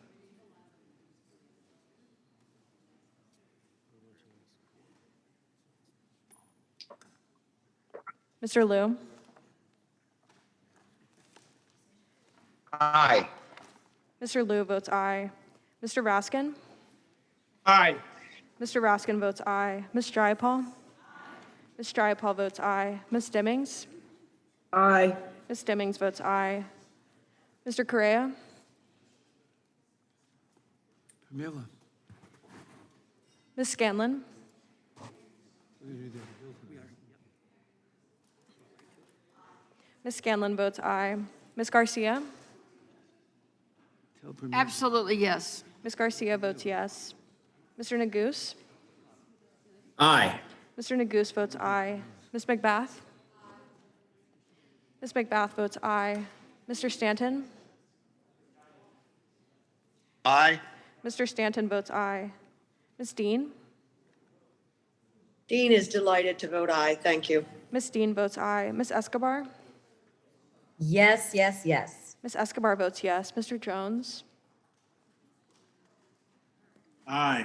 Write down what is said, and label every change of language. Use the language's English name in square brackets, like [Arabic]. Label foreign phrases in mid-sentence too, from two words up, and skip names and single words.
[English] Mr. Liu? Aye. Mr. Liu votes aye. Mr. Raskin? Aye. Mr. Raskin votes aye. Ms. Jayapal? Ms. Jayapal votes aye. Ms. Stimmings? Aye. Ms. Stimmings votes aye. Mr. Correa? Pamela. Ms. Scanlon? Ms. Scanlon votes aye. Ms. Garcia? Tell Pamela. Absolutely yes. Ms. Garcia votes yes. Mr. Neguse? Aye. Mr. Neguse votes aye. Ms. McBath? Ms. McBath votes aye. Mr. Stanton? Aye. Mr. Stanton votes aye. Ms. Dean? Dean is delighted to vote aye. Thank you. Ms. Dean votes aye. Ms. Escobar? Yes, yes, yes. Ms. Escobar votes yes. Mr. Jones? Aye.